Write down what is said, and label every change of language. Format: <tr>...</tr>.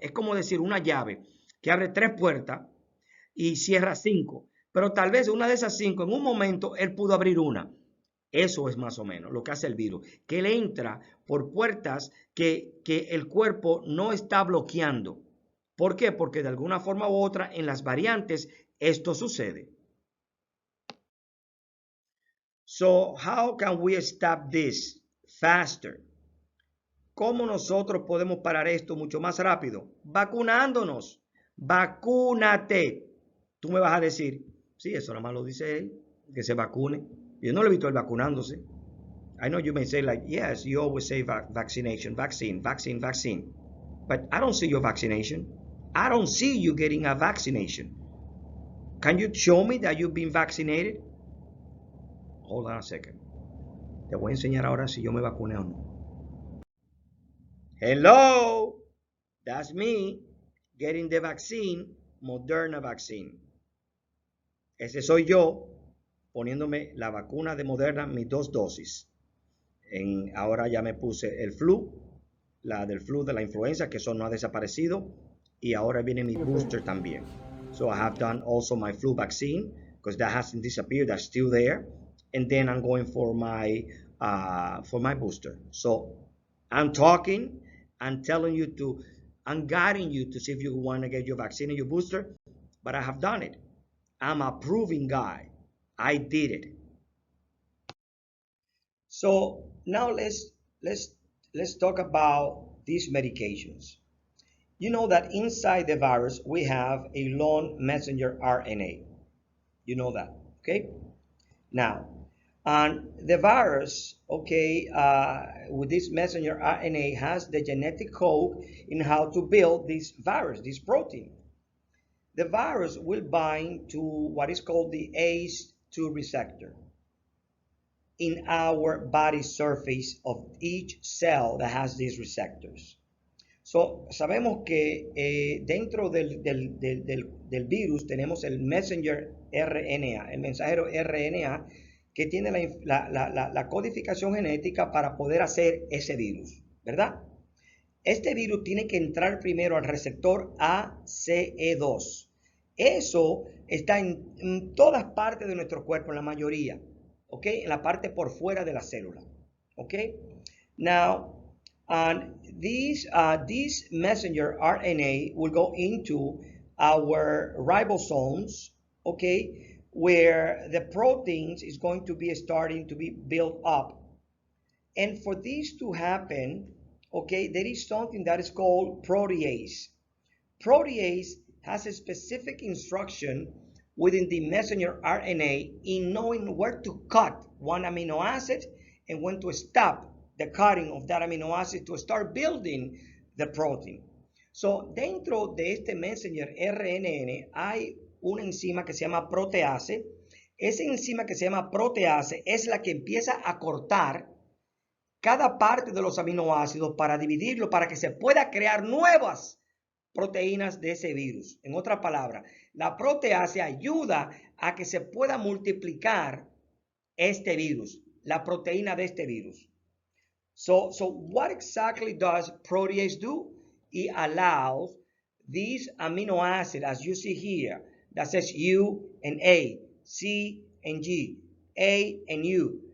<es>Es como decir una llave que abre 3 puertas y cierra 5, pero tal vez una de esas 5 en un momento él pudo abrir una. Eso es más o menos lo que hace el virus, que él entra por puertas que el cuerpo no está bloqueando. ¿Por qué? Porque de alguna forma u otra en las variantes esto sucede.</es> <en>So, how can we stop this faster?</en> <es>¿Cómo nosotros podemos parar esto mucho más rápido? Vacunándonos. Vacúnate. Tú me vas a decir, sí, eso nada más lo dice él, que se vacune. Yo no lo he visto él vacunándose.</es> <en>I know you may say like, yes, you always say vaccination, vaccine, vaccine, vaccine. But I don't see your vaccination. I don't see you getting a vaccination. Can you show me that you've been vaccinated? Hold on a second.</en> <es>Te voy a enseñar ahora si yo me vacuné o no.</es> <en>Hello, that's me getting the vaccine, Moderna vaccine.</en> <es>Ese soy yo poniéndome la vacuna de Moderna, mis 2 dosis. Ahora ya me puse el flu, la del flu de la influenza, que eso no ha desaparecido, y ahora viene mi booster también.</es> <en>So I have done also my flu vaccine because that hasn't disappeared, that's still there. And then I'm going for my booster. So I'm talking, I'm telling you I'm guiding you to see if you want to get your vaccine and your booster, but I have done it. I'm a proven guy. I did it. So now let's talk about these medications. You know that inside the virus we have a long messenger RNA. You know that, okay? Now, and the virus, okay, with this messenger RNA has the genetic code in how to build this virus, this protein. The virus will bind to what is called the ACE2 receptor in our body surface of each cell that has these receptors.</en> <es>So, sabemos que dentro del virus tenemos el messenger RNA, el mensajero RNA, que tiene la codificación genética para poder hacer ese virus, ¿verdad? Este virus tiene que entrar primero al receptor ACE2. Eso está en todas partes de nuestro cuerpo, en la mayoría, ¿ok? En la parte por fuera de la célula, ¿ok?</es> <en>Now, this messenger RNA will go into our ribosomes, okay, where the proteins is going to be starting to be built up. And for this to happen, okay, there is something that is called protease. Protease has a specific instruction within the messenger RNA in knowing where to cut one amino acid and when to stop the cutting of that amino acid to start building the protein.</en> <es>So, dentro de este messenger RNA hay una enzima que se llama protease. Esa enzima que se llama protease es la que empieza a cortar cada parte de los aminoácidos para dividirlo, para que se pueda crear nuevas proteínas de ese virus. En otras palabras, la protease ayuda a que se pueda multiplicar este virus, la proteína de este virus.</es> <en>So what exactly does protease do? It allows these amino acids, as you see here, that says U and A, C and G, A and U.</en>